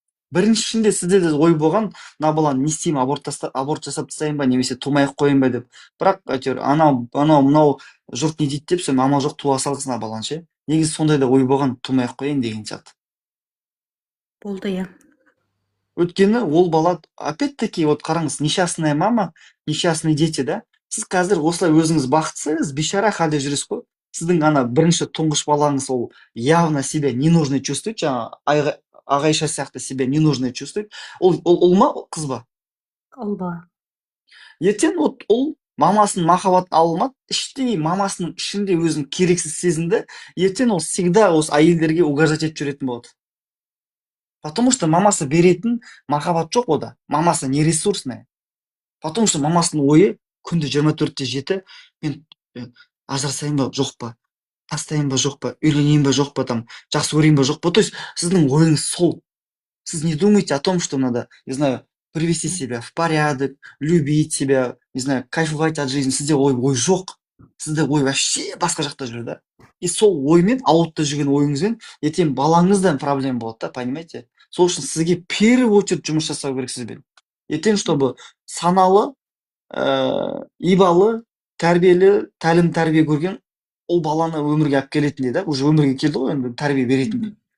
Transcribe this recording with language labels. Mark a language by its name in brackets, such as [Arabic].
[Kazakh] Біріншісінде сізде де ой болған, мына баланы не істеймін, аборт жасап тастайын ба, немесе тумай-ақ қояйын ба деп. Бірақ әйтеуір мынау жұрт не дейді деп, сен амал жоқ туа салғансың мына баланы ше. Негізі сондай да ой болған, тумай-ақ қояйын деген сияқты. Болды, иә. Өйткені ол бала, [Russian] опять-таки, [Kazakh] вот қараңыз, [Russian] несчастная мама, несчастные дети, да? [Kazakh] Сіз қазір осылай өзіңіз бақытсыз, бейшара халде жүресіз ғой. Сіздің ана бірінші тұңғыш балаңыз ол [Russian] явно себя ненужный чувствует, [Kazakh] жаңа Ағайша сияқты [Russian] себя ненужный чувствует. [Kazakh] Ол ма, қыз ба? Ол бала. Ертең ол мамасының махаббатын алмады, іштей мамасының ішінде өзін керексіз сезінді. Ертең ол [Russian] всегда [Kazakh] осы әйелдерге [Russian] угождать [Kazakh] етіп жүретін болады. [Russian] Потому что [Kazakh] мамасы беретін махаббат жоқ ода. Мамасы [Russian] не ресурсная. Потому что [Kazakh] мамасының ойы күнде 24/7 мен ажырасайын ба, жоқ па, тастайын ба, жоқ па, үйленейін ба, жоқ па, там, жақсы көрейін ба, жоқ па. То есть сіздің ойыңыз сол. [Russian] Сіз не думаете о том, что надо, не знаю, привести себя в порядок, любить себя, не знаю, кайфовать от жизни. [Kazakh] Сізде ой жоқ. Сізде ой [Russian] вообще [Kazakh] басқа жақта жүр да. И сол оймен, аутта жүрген ойыңызбен ертең балаңыздан проблема болады да, [Russian] понимаете? [Kazakh] Сол үшін сізге [Russian] в первую очередь [Kazakh] жұмыс жасау керек сізбен. Ертең, [Russian] чтобы [Kazakh] саналы, ибалы, тәрбиелі, тәлім тәрбие көрген ол баланы өмірге алып келетіндей да, уже өмірге келді ғой, енді тәрбие беретіндей.